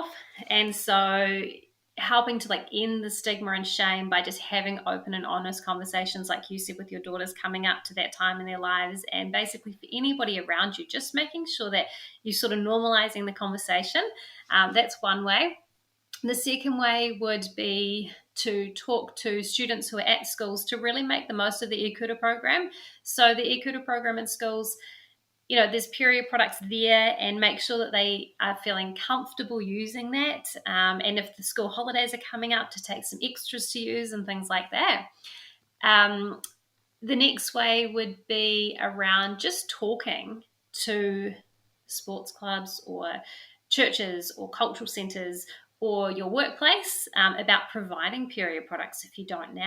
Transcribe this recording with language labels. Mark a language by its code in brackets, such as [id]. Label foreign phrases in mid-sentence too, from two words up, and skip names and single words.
[en] And so helping to end the stigma and shame by just having open and honest conversations, like you said, with your daughters coming up to that time in their lives, and basically for anybody around you, just making sure that you're sort of normalizing the conversation. That's one way. The second way would be to talk to students who are at schools to really make the most of the e-Kura program. So the e-Kura program in schools, there's period products there, and make sure that they are feeling comfortable using that. And if the school holidays are coming up, to take some extras to use and things like that. The next way would be around just talking to sports clubs or churches or cultural centres or your workplace about providing period products if you don't now.